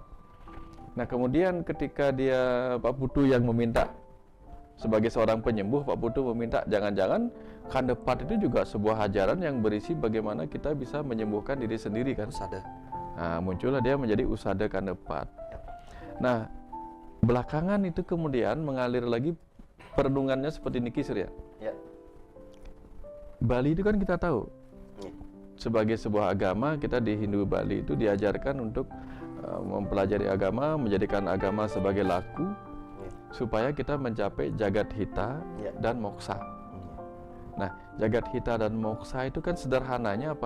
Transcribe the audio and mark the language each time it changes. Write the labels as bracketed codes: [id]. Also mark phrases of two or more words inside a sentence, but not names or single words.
[id] Nah, kemudian ketika dia Pak Putu yang meminta sebagai seorang penyembuh, Pak Putu meminta jangan-jangan Kandepat itu juga sebuah ajaran yang berisi bagaimana kita bisa menyembuhkan diri sendiri kan. Usada. Nah, muncullah dia menjadi usada Kandepat. Nah, belakangan itu kemudian mengalir lagi perenungannya seperti niki Surya. Bali itu kan kita tahu sebagai sebuah agama, kita di Hindu Bali itu diajarkan untuk mempelajari agama, menjadikan agama sebagai laku supaya kita mencapai jagat hita dan moksa. Nah, jagat hita dan moksa itu kan sederhananya apa?